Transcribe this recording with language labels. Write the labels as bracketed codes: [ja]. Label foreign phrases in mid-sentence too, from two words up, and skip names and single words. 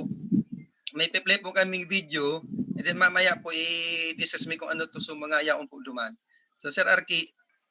[tl] May pe-play po kaming video, [en] and then [tl] mamaya po i-discuss mi kung ano to [bik] sa mga yaon po duman. [tl] So, Sir Arki,